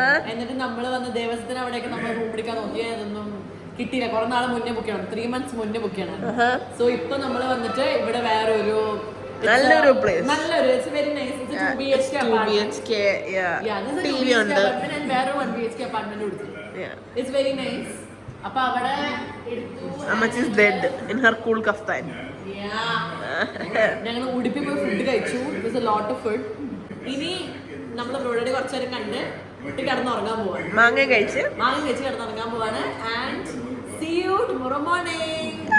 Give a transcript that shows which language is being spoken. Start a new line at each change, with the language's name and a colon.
Malayalam: എന്നിട്ട് നമ്മൾ വന്ന് ദേവസ്ഥത്തിന് അവിടെയൊക്കെ നമ്മൾ റൂം പിടിക്കാൻ നോക്കി, അതൊന്നും കിട്ടിയില്ല. കുറെ നാളെ മുന്നേ ബുക്ക് ചെയ്യണം, 3 months മുന്നേ ബുക്ക് ചെയ്യണം. സോ ഇപ്പൊ നമ്മൾ വന്നിട്ട് ഇവിടെ വേറെ ഒരു നല്ലൊരു പ്ലേസ്, നല്ലൊരു
English: very nice
Malayalam: 2 BHK BHK, TV ഉണ്ട്, വേറെ 1 BHK അപ്പാർട്ട്മെന്റ് കൊടുത്തു.
English: It's very nice.
Malayalam: അപ്പൊ അവിടെ
English: അമ്മച്ചി is dead in her cool kaftan.
Malayalam: ഞങ്ങൾ ഉടുപ്പി പോയി ഫുഡ് കഴിച്ചു.
English: It was a lot of food.
Malayalam: ഇനി നമ്മൾ റോഡിൽ കുറച്ചു നേരം കണ്ട് കിടന്നുറങ്ങാൻ പോവാണ്. മാങ്ങ കഴിച്ച് കിടന്നുറങ്ങാൻ പോവാണ്.
English: And see you tomorrow morning.